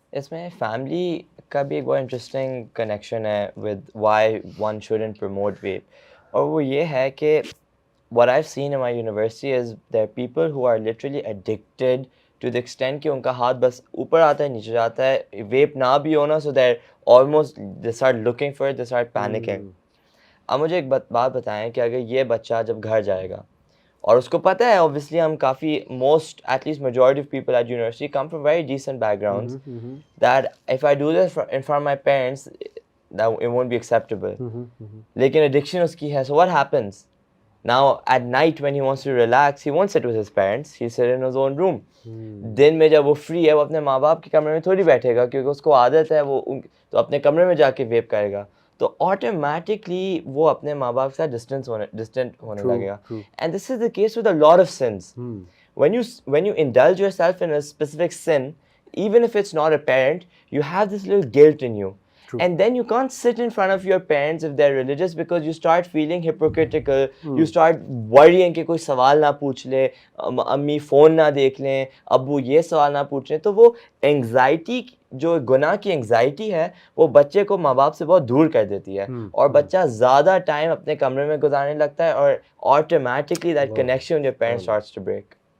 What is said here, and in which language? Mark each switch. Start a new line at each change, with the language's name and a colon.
Urdu: اس میں فیملی کا بھی ایک بہت انٹرسٹنگ کنیکشن ہے
English: with why one student promote vape,
Urdu: اور وہ یہ ہے کہ
English: what I've seen in my university is there are people who are literally addicted to the extent
Urdu: کہ ان کا ہاتھ بس اوپر آتا ہے نیچے جاتا ہے, ویپ نہ بھی ہونا,
English: so they're almost they start looking for it, they start panicking.
Urdu: اب مجھے ایک بات بتائیں کہ اگر یہ بچہ جب گھر جائے گا اور اس کو پتہ ہے
English: obviously
Urdu: ہم کافی
English: most at least majority of people at university come from very decent backgrounds, that if I do this in front of my parents that it won't be acceptable.
Urdu: لیکن addiction اس کی ہے,
English: so what happens? Now at night when he wants to relax, he won't sit with his parents, he'll sit in his own room.
Urdu: دن میں جب وہ free ہے, وہ اپنے ماں باپ کے کمرے میں تھوڑی بیٹھے گا, کیونکہ اس کو عادت ہے, وہ تو اپنے کمرے میں جا کے ویپ کرے گا, تو آٹومیٹکلی وہ اپنے ماں باپ سے ڈسٹنٹ ہونے لگے گا.
English: And this is the case with a lot of sense. when you indulge yourself in a specific sin, even if it's not apparent, you have this little guilt in you. And then you can't sit in front of your parents if they're religious, because you start feeling hypocritical. You start worrying
Urdu: کہ کوئی سوال نہ پوچھ لے, امی phone نہ دیکھ لیں, ابو یہ سوال نہ پوچھ لیں. تو وہ انگزائٹی, جو گناہ کی انگزائٹی ہے, وہ بچے کو ماں باپ سے بہت دور کر دیتی ہے, اور بچہ زیادہ ٹائم اپنے کمرے میں گزارنے لگتا ہے, اور automatically
English: That connection with your parents starts to break.